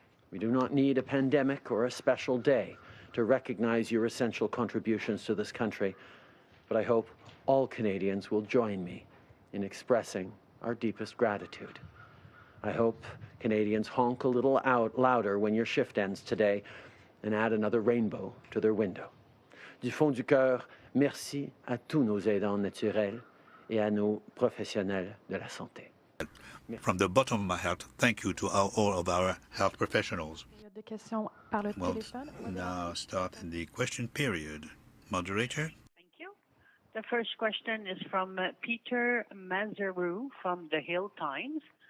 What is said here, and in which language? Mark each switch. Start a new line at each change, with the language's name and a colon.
English: We do not need a pandemic or a special day to recognize your essential contributions to this country, but I hope all Canadians will join me in expressing our deepest gratitude. I hope Canadians honk a little louder when your shift ends today and add another rainbow to their window.
French: Du fond du cœur, merci à tous nos aidants naturels et à nos professionnels de la santé.
English: From the bottom of my heart, thank you to all of our health professionals. We'll now start in the question period. Moderator? Thank you. The first question is from Peter Mazaru from the Hill Times.